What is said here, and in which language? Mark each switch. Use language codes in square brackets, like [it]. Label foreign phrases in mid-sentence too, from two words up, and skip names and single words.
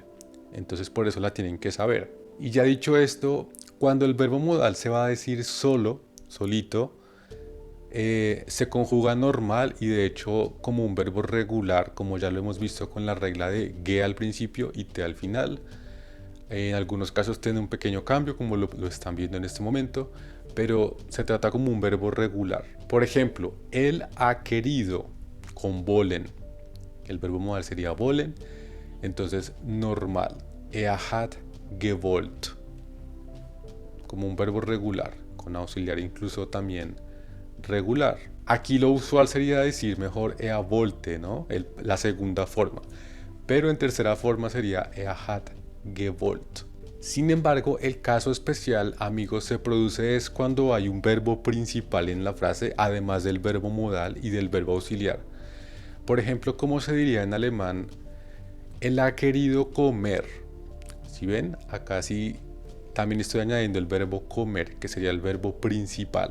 [es] Entonces por eso la tienen que saber. Y ya dicho esto, cuando el verbo modal se va a decir solo, solito, se conjuga normal y de hecho como un verbo regular, como ya lo hemos visto con la regla de ge al principio y te al final. En algunos casos tiene un pequeño cambio, como lo están viendo en este momento, pero se trata como un verbo regular. Por ejemplo, él ha querido con wollen. El verbo modal sería wollen, entonces normal. [de] Hat gewollt, [es] como un verbo regular, con auxiliar incluso también regular. Aquí lo usual sería decir mejor wollte, ¿no? La segunda forma. Pero en tercera forma sería [de] hat gewollt. [es] Sin embargo, el caso especial, amigos, se produce es cuando hay un verbo principal en la frase, además del verbo modal y del verbo auxiliar. Por ejemplo, ¿cómo se diría en alemán? Él ha querido comer. Si ven, acá sí también estoy añadiendo el verbo comer, que sería el verbo principal.